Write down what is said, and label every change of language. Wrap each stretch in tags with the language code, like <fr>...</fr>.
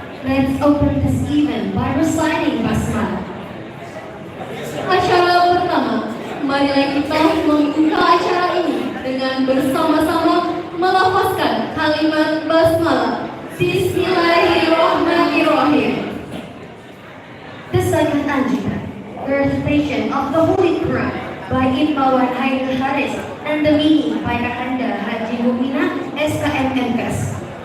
<en>Let's open this event by reciting basmalah.</en> <id>Acara pertama, marilah kita membuka acara ini dengan bersama-sama melafazkan kalimat basmalah.</id> <ar>Bismillahirrahmanirrahim.</ar> <en>The second adjective, the recitation of the Holy Quran by Imawan Hairil Haris and the meaning by Kakanda Haji Mumina SKM MKes.</en>